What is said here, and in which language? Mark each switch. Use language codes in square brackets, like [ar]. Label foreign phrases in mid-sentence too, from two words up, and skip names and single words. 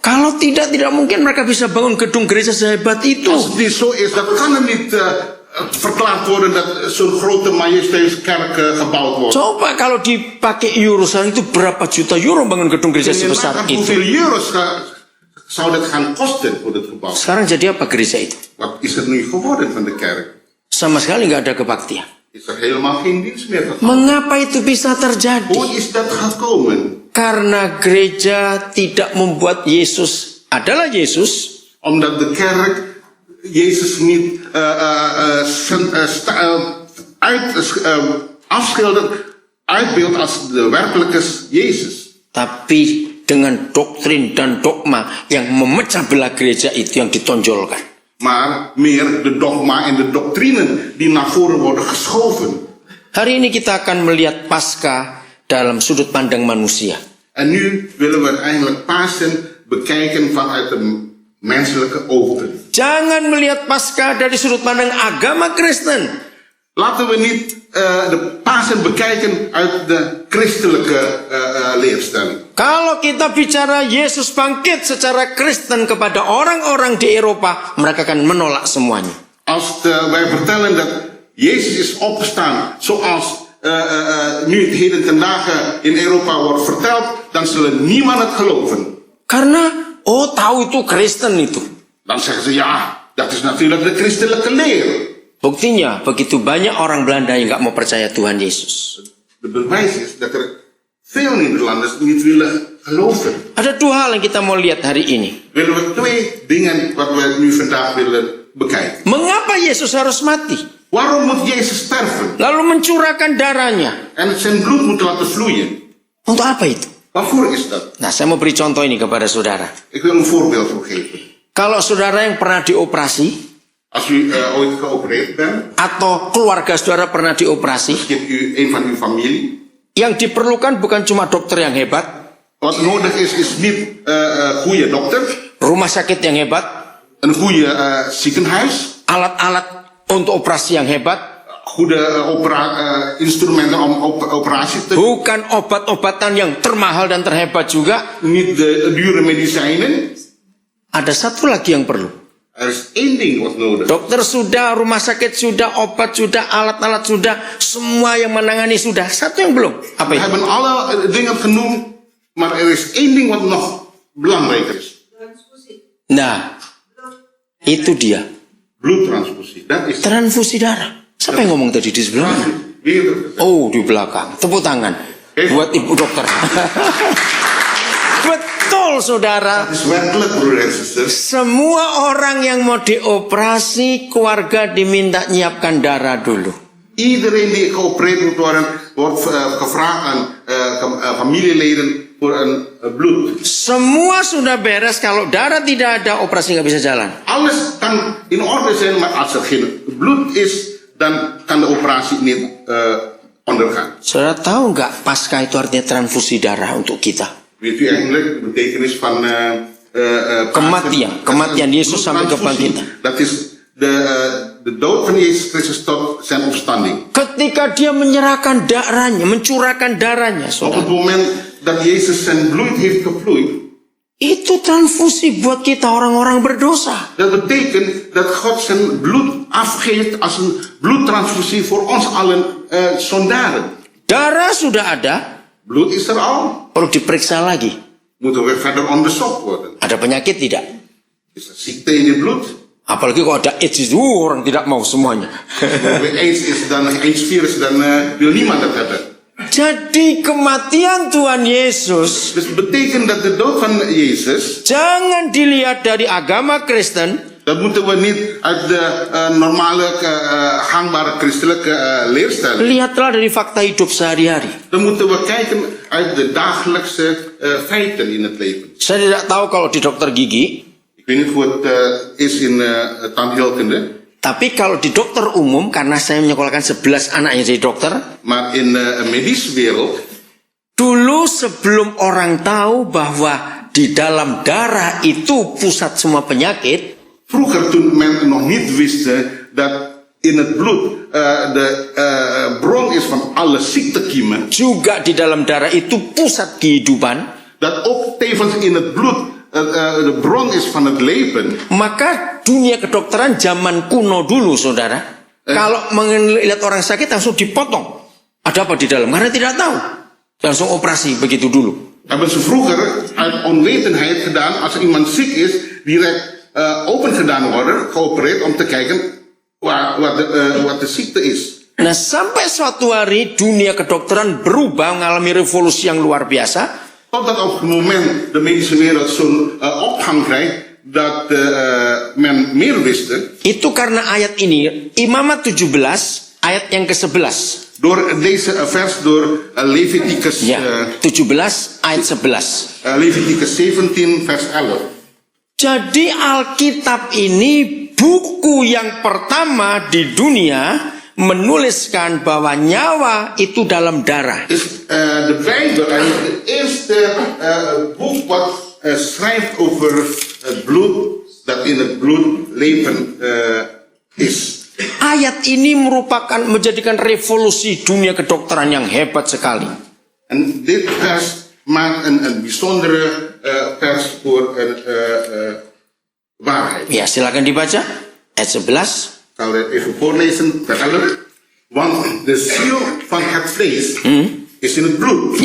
[id] Kalau tidak mungkin mereka bisa bangun gedung gereja sehebat itu. [nl] Als het niet zo is, dan kan het niet verklaard worden dat zo'n grote majesteitse kerk gebouwd wordt. [id] Coba kalau dipakai euro sekarang itu berapa juta euro bangun gedung gereja sebesar itu. [nl] Hoeveel euro's zou dat gaan kosten voor dit gebouw? [id] Sekarang jadi apa gereja itu? [nl] Wat is er nu geworden van de kerk? [id] Sama sekali nggak ada kebaktian. [nl] Is er helemaal geen dienst meer gegaan? [id] Mengapa itu bisa terjadi? [nl] Hoe is dat gekomen? [id] Karena gereja tidak membuat Yesus adalah Yesus. [nl] Omdat de kerk Jezus niet afschildert, uitbeeldt als de werkelijke Jezus. [id] Tapi dengan doktrin dan dogma yang memecah belah gereja itu yang ditonjolkan. [nl] Maar meer de dogma en de doctrinen die naar voren worden geschoven. [id] Hari ini kita akan melihat Paskah dalam sudut pandang manusia. [nl] En nu willen we eigenlijk Pasen bekijken vanuit de menselijke ogen. [id] Jangan melihat Paskah dari sudut pandang agama Kristen. [nl] Laten we niet de Pasen bekijken uit de christelijke leerstelling. [id] Kalau kita bicara Yesus bangkit secara Kristen kepada orang-orang di Eropa, mereka akan menolak semuanya. [nl] Als wij vertellen dat Jezus is opgestaan, zoals nu het heden ten dagen in Europa wordt verteld, dan zullen niemand het geloven. [id] Karena, tahu itu Kristen itu. [nl] Dan zeggen ze, ja, dat is natuurlijk de christelijke leer. [id] Buktinya, begitu banyak orang Belanda yang nggak mau percaya Tuhan Yesus. [nl] De bewijs is dat er veel Nederlanders niet willen geloven. [id] Ada dua hal yang kita mau lihat hari ini. [nl] Willen we twee dingen wat we nu vandaag willen bekijken. [id] Mengapa Yesus harus mati? [nl] Waarom moet Jezus sterven? [id] Lalu mencurahkan darahnya. [nl] En zijn bloed moet laten vloeien. [id] Untuk apa itu? [nl] Waarvoor is dat? [id] Nah, saya mau beri contoh ini kepada saudara. [nl] Ik wil een voorbeeld voor geven. [id] Kalau saudara yang pernah dioperasi, [nl] Als u ooit geopereerd bent, [id] atau keluarga saudara pernah dioperasi, [nl] misschien een van uw familie. [id] yang diperlukan bukan cuma dokter yang hebat, [nl] Wat nodig is niet goede dokter, [id] rumah sakit yang hebat, [nl] een goede ziekenhuis, [id] alat-alat untuk operasi yang hebat, [nl] goede instrumenten om operatie te doen, [id] bukan obat-obatan yang termahal dan terhebat juga. [nl] niet de dure medicijnen. [id] Ada satu lagi yang perlu. [nl] Er is één ding wat nodig. [id] Dokter sudah, rumah sakit sudah, obat sudah, alat-alat sudah, semua yang menangani sudah. Satu yang belum. Apa [nl] We [id] itu? [nl] hebben alle dingen genoemd, maar er is één ding wat nog belangrijker is. [id] Nah, itu dia. [nl] Bloedtransfusie. Dat is [id] Transfusi darah. Siapa yang ngomong tadi di sebelah mana? [nl] weer. [id] Oh, di belakang. Tepuk tangan. Buat ibu dokter. Betul, saudara. [nl] Het is werkelijk, broeder en zusters. [id] Semua orang yang mau dioperasi, keluarga diminta nyiapkan darah dulu. [nl] Iedereen die geopereerd moet worden, wordt gevraagd aan familieleden voor een bloed. [id] Semua sudah beres. Kalau darah tidak ada, operasi nggak bisa jalan. [nl] Alles kan in orde zijn, maar als er geen bloed is, dan kan de operatie niet ondergaan. [id] Saudara tahu nggak Paskah itu artinya transfusi darah untuk kita? [nl] Weet u eigenlijk de betekenis van [id] Kematian Yesus sampai kebangkitan. [nl] Dat is de dood van Jezus Christus tot zijn opstanding. [id] Ketika dia menyerahkan darahnya, mencurahkan darahnya, [nl] Op [id] saudara, [nl] het moment dat Jezus zijn bloed heeft gevloeid, [id] itu transfusi buat kita orang-orang berdosa. [nl] dat betekent dat God zijn bloed afgeeft als een bloedtransfusie voor ons allen zondaren. [id] Darah sudah ada, [nl] Bloed is er al. [id] perlu diperiksa lagi. [nl] Moeten we verder onderzocht worden. [id] Ada penyakit tidak? [nl] Is er ziekte in het bloed? [id] Apalagi kalau ada AIDS itu orang tidak mau semuanya. [nl] Als er AIDS is, dan AIDS-virus, dan wil niemand dat hebben. [id] Jadi kematian Tuhan Yesus [nl] Dus het betekent dat de dood van Jezus, [id] jangan dilihat dari agama Kristen, [nl] dat moeten we niet uit de normale gangbare christelijke leerstelling. [id] lihatlah dari fakta hidup sehari-hari. [nl] Dan moeten we kijken uit de dagelijkse feiten in het leven. [id] Saya tidak tahu kalau di dokter gigi, [nl] Ik weet niet hoe het is in tandheelkunde, [id] tapi kalau di dokter umum, karena saya menyekolahkan 11 anaknya jadi dokter, [nl] maar in de medische wereld, [id] dulu sebelum orang tahu bahwa di dalam darah itu pusat semua penyakit, [nl] vroeger toen men nog niet wist dat in het bloed de bron is van alle ziektekiemen. [id] Juga di dalam darah itu pusat kehidupan. [nl] Dat ook tevens in het bloed de bron is van het leven. [id] Maka dunia kedokteran zaman kuno dulu, saudara, kalau melihat orang sakit langsung dipotong. Ada apa di dalam? Karena tidak tahu. Langsung operasi begitu dulu. [nl] Hebben ze vroeger uit onwetendheid gedaan, als iemand ziek is, direct open gedaan worden, geopereerd om te kijken wat de ziekte is. [id] Nah, sampai suatu hari dunia kedokteran berubah, mengalami revolusi yang luar biasa. [nl] Totdat op het moment de medische wereld zo'n opgang krijgt, dat men meer wist. [id] Itu karena ayat ini, Imamat 17, ayat yang ke-11. [nl] Door deze vers, door Leviticus, [id] 17 ayat 11. [nl] Leviticus 17 vers 11. [id] Jadi Alkitab ini buku yang pertama di dunia menuliskan bahwa nyawa itu dalam darah. [nl] De Bijbel eigenlijk het eerste boek wat schrijft over het bloed, dat in het bloed leven is. [id] Ayat ini menjadikan revolusi dunia kedokteran yang hebat sekali. [nl] En dit vers maakt een bijzondere vers voor waarheid. [id] Ya, silakan dibaca ayat 11. [nl] Ik zal het even voorlezen, vers 11. Want de ziel van het vlees is in het bloed.